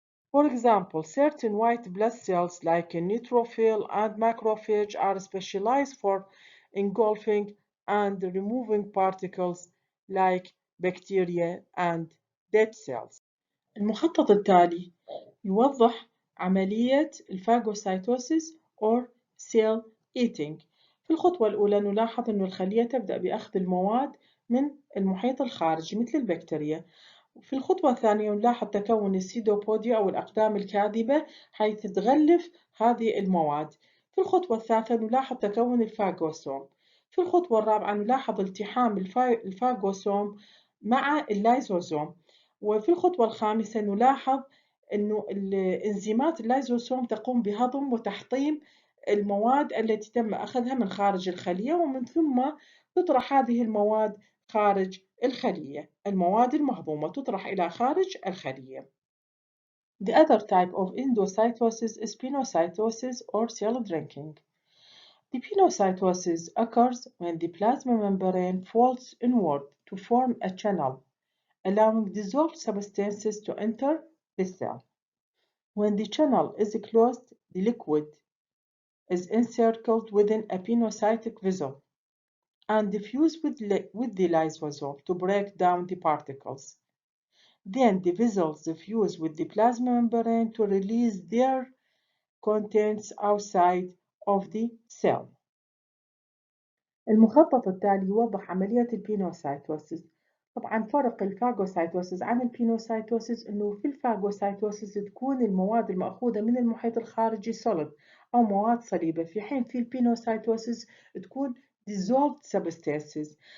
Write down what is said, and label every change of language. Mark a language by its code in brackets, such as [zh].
[en] For example, certain white blood cells like neutrophil and macrophage are specialized for engulfing and removing particles like bacteria and dead cells. [ar] المخطط التالي يوضح عملية الفاجوسايتوسيس [en] or cell eating. [ar] في الخطوة الأولى نلاحظ أن الخلية تبدأ بأخذ المواد من المحيط الخارجي مثل البكتيريا. في الخطوة الثانية نلاحظ تكون السيدوبوديا أو الأقدام الكاذبة حيث تغلف هذه المواد. في الخطوة الثالثة نلاحظ تكون الفاجوسوم. في الخطوة الرابعة نلاحظ التحام الفاجوسوم مع اللايزوزوم. وفي الخطوة الخامسة نلاحظ أنه الإنزيمات اللايزوسوم تقوم بهضم وتحطيم المواد التي تم أخذها من خارج الخلية، ومن ثم تطرح هذه المواد خارج الخلية. المواد المهضومة تطرح إلى خارج الخلية. [en] The other type of endocytosis is pinocytosis or cell drinking. The pinocytosis occurs when the plasma membrane folds inward to form a channel, allowing dissolved substances to enter the cell. When the channel is closed, the liquid is encircled within a pinocytic vessel and diffused with the lysosome to break down the particles. Then the vessels fuse with the plasma membrane to release their contents outside of the cell. [ar] المخطط التالي يوضح عملية البينوسايتوسيس. طبعا فرق الفاجوسايتوسيس عن البينوسايتوسيس انه في الفاجوسايتوسيس تكون المواد المأخوذة من المحيط الخارجي solid او مواد صليبة، في حين في البينوسايتوسيس تكون [en] dissolved substances.